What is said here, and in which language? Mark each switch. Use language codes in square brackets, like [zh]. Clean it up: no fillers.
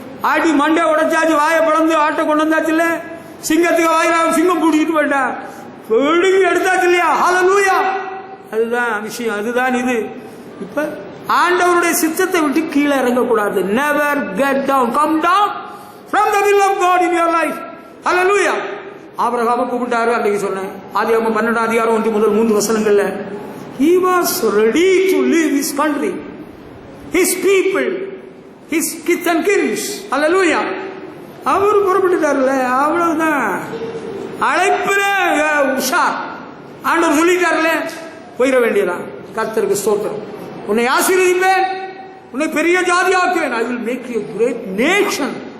[ta] ஆட்டி மண்டை உடைச்சாச்சு, வாயை பிளந்து ஆட்டை கொண்டு வந்தாச்சு இல்ல. சிங்கத்துக்கு வாயில சிங்கம் பிடிச்சிட்டு போயிட்டா, எடுத்தாச்சு இல்லையா? ஹல்லேலூயா. அதுதான் விஷயம், அதுதான் இது. இப்ப ஆண்டவருடைய சித்தத்தை விட்டு கீழே இறங்கக்கூடாது. [en] Never get down, come down from the will of God in your life. [ta] ஹல்லேலூயா. ஆபிரகாமை கூப்பிட்டாரு. அன்றைக்கு சொன்னேன், ஆதியாகமம் 12 அதிகாரம் 1 முதல் 3 வசனங்கள்ல, [en] he was ready to leave his country, his people, his kith and kins. [ta] Hallelujah. அவர் புறப்பட்டுட்டார்ல, அவ்வளவுதான். அழைப்புல உஷார். ஆண்டவர் சொல்லிட்டார்ல, போயிட வேண்டியதான். கர்த்தருக்கு ஸ்தோத்திரம். உன்னை ஆசீர்வதிப்பேன், உன்னை பெரிய ஜாதியாக்குவேன். [en] I will make you a great nation.